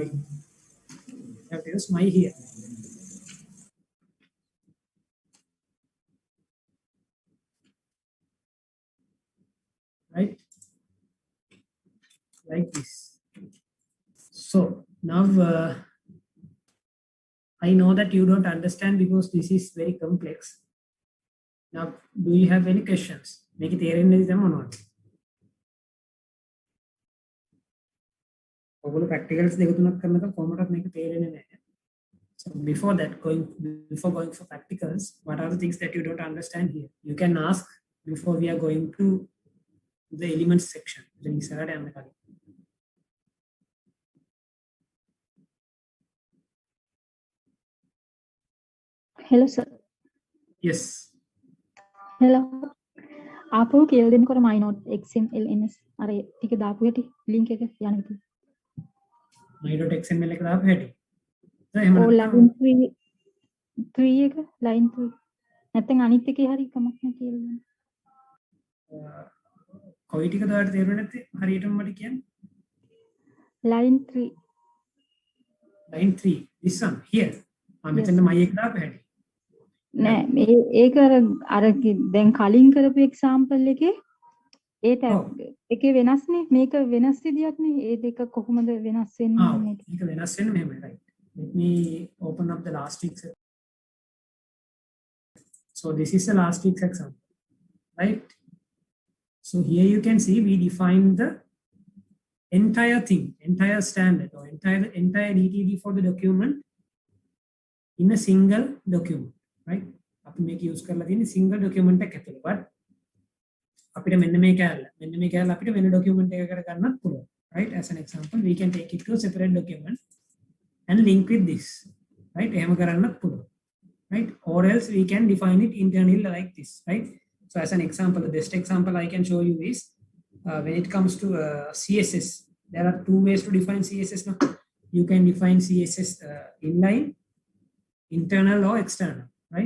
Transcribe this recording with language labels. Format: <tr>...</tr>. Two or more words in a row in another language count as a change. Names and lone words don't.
<en>have to use my here. Right? Like this. So now I know that you don't understand because this is very complex. Now, do you have any questions? Make it</en> <si>තේරෙන්නේ නැද්ද මොනවද? ඔයගොල්ලෝ practicals දෙක තුනක් කරනකොට කොහොමදත් මේක තේරෙන්නේ නැහැ.</si> <en>So before going for practicals, what are the things that you don't understand here? You can ask before we are going to the elements section. Hello sir. Yes. Hello.</en> <si>आपको කියලා දෙන්නකොට</si> <en>my note xml</en> <si>අර ටික දාපු හැටි link එක යන විදිහ. my.xml එක දාපු හැටි. ඔව් line 3 එක line 3. නැත්නම් අනිත් එකේ හරි කමක් නැහැ කියලා දෙන්න. කොයි ටික දාට තේරුනේ නැත්තේ හරියටම මට කියන්න.</si> <en>line 3. line 3 this one here.</en> <si>මෙතන my එක දාපු හැටි. නෑ ඒක අර දැන් කලින් කරපු example එකේ ඒ ටැබ් එකේ වෙනස්නේ මේක වෙනස් විදියක් නේ ඒ දෙක කොහොමද වෙනස් වෙන්නේ මේක මේක වෙනස් වෙන්නේ මෙහෙමයි right.</si> <en>Let me open up the last week's. So this is the last week's example, right? So here you can see we define the entire thing, entire standard or entire DTD for the document in a single document, right?</en> <si>අපි මේක use කරලා තියෙන්නේ</si> <en>single document</en> <si>එකක් ඇතුළේ. but අපිට මෙන්න මේ කැලල අපිට වෙන document එකකට ගන්නත් පුළුවන්, right?</si> <en>As an example, we can take it to a separate document and link with this, right?</en> <si>එහෙම කරන්නත් පුළුවන්, right?</si> <en>Or else we can define it internally like this, right? So as an example, the best example I can show you is when it comes to CSS, there are two ways to define CSS now. You can define CSS inline, internal or external, right?</en>